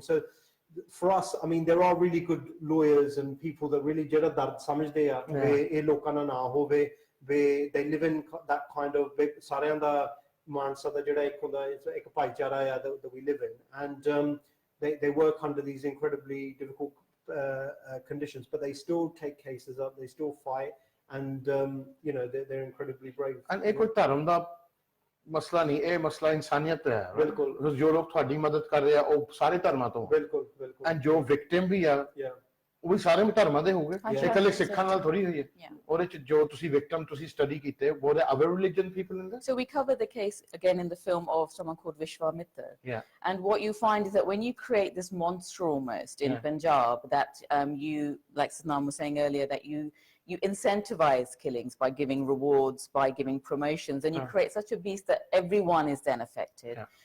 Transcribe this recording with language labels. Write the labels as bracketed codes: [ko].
[en] So for us, I mean, there are really good lawyers and people that really [pa] jada dard samajhde hai ve lokan na hove, [en] they live in that kind of [pa] sareyan da mansa da jehda ek hunda ek bhaichara hai [en] that we live in, and they work under these incredibly difficult conditions, but they still take cases up, they still fight, and you know, they're incredibly brave. [pa] And ek koi dharam da ਮਸਲਾ ਨਹੀਂ ਇਹ ਮਸਲਾ ਇਨਸਾਨੀਅਤ ਹੈ ਬਿਲਕੁਲ ਜੋ ਲੋਕ ਤੁਹਾਡੀ ਮਦਦ ਕਰ ਰਹੇ ਆ ਉਹ ਸਾਰੇ ਧਰਮਾਂ ਤੋਂ ਬਿਲਕੁਲ ਬਿਲਕੁਲ ਐਂਡ ਜੋ ਵਿਕਟਿਮ ਵੀ ਆ ਉਹ ਵੀ ਸਾਰੇ ਧਰਮਾਂ ਦੇ ਹੋਗੇ ਇਕੱਲੇ ਸਿੱਖਾਂ ਨਾਲ ਥੋੜੀ ਹੋਈ ਹੈ ਉਹਦੇ ਚ ਜੋ ਤੁਸੀਂ ਵਿਕਟਿਮ ਤੁਸੀਂ ਸਟੱਡੀ ਕੀਤੇ [en] were there other religion people in there? So we cover the case again in the film of someone called Vishwamitra. Yeah. And what you find is that when you create this monster almost in Punjab, that you, like Satnam was saying earlier, that you incentivize killings by giving rewards, by giving promotions, and you create such a beast that everyone is then affected.